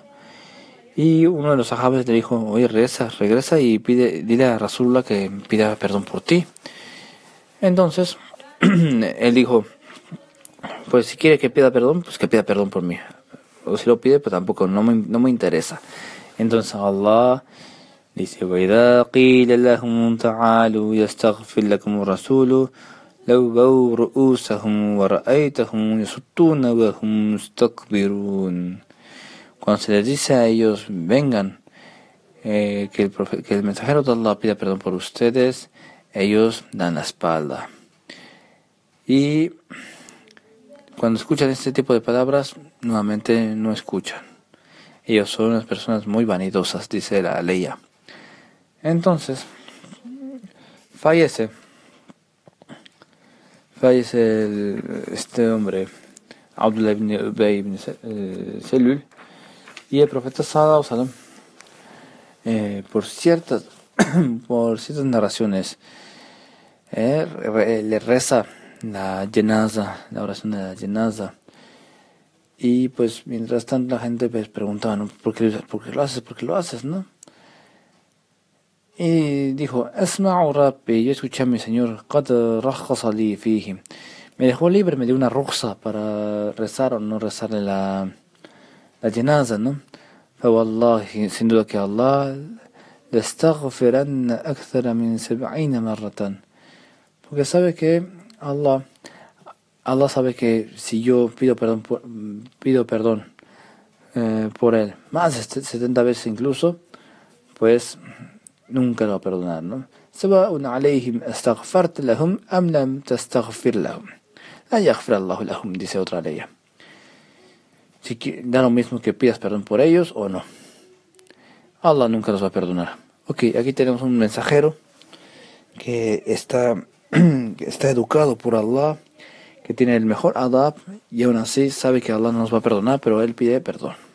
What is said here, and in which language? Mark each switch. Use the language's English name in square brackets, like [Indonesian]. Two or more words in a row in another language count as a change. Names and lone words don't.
[Spanish] Y uno de los sahabes le dijo: oye, regresa y dile a Rasulullah que pida perdón por ti. Entonces él dijo: pues si quiere que pida perdón, pues que pida perdón por mí. O si lo pide, pues tampoco, no me interesa. Entonces Allah dice: [Arabic] وَإِذَا قِيلَ لَهُمْ تَعَالُوا يَسْتَغْفِرْ لَكُمُ الرَّسُولُ لَوَّوْا رُؤُوسَهُمْ وَرَأَيْتَهُمْ يَصُدُّونَ وَهُمْ مُسْتَكْبِرُونَ. [Spanish] Cuando se les dice a ellos: vengan, que el mensajero de Allah pida perdón por ustedes, ellos dan la espalda. Y cuando escuchan este tipo de palabras, nuevamente no escuchan. Ellos son unas personas muy vanidosas, dice la ley. Entonces, fallece este hombre, Abdullah ibn Ubay ibn Selul, y el profeta [Arabic] صلى الله عليه وسلم, [Spanish] por ciertas narraciones, le reza la oración de la janaza. Y pues mientras tanto la gente pues preguntaba: ¿no? ¿Por qué lo haces? ¿Por qué lo haces? ¿No? Y dijo: [Arabic] أسمع ربي, [Spanish] yo escuché a mi Señor, [Arabic] قد رخص لي فيه. [Spanish] Me dejó libre, me dio una rukhsa para rezar o no rezarle la janaza, ¿no? [Arabic] Fawallahi, [Spanish] sin duda que [Arabic] Allah لأستغفرن أكثر من 70 مرة. [Spanish] Porque sabe que Allah sabe que si yo pido perdón por él más de 70 veces incluso, pues nunca lo va a perdonar, ¿no? [Arabic] سواء عليهم استغفرت لهم أم لم تستغفر لهم لا يغفر الله لهم, [Spanish] dice otra ley. Da lo mismo que pidas perdón por ellos o no, Allah nunca los va a perdonar. Ok, aquí tenemos un mensajero que está educado por Allah, que tiene el mejor adab, y aún así sabe que Allah no nos va a perdonar, pero él pide perdón.